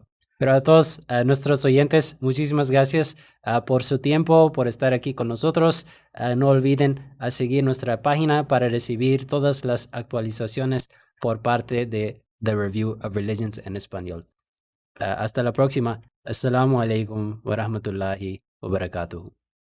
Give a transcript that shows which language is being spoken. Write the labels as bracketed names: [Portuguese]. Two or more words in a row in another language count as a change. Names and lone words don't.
[Spanish] Pero a todos nuestros oyentes, muchísimas gracias por su tiempo, por estar aquí con nosotros. No olviden seguir nuestra página para recibir todas las actualizaciones por parte de The Review of Religions en español. Hasta la próxima. [Arabic] السلام عليكم ورحمة الله وبركاته.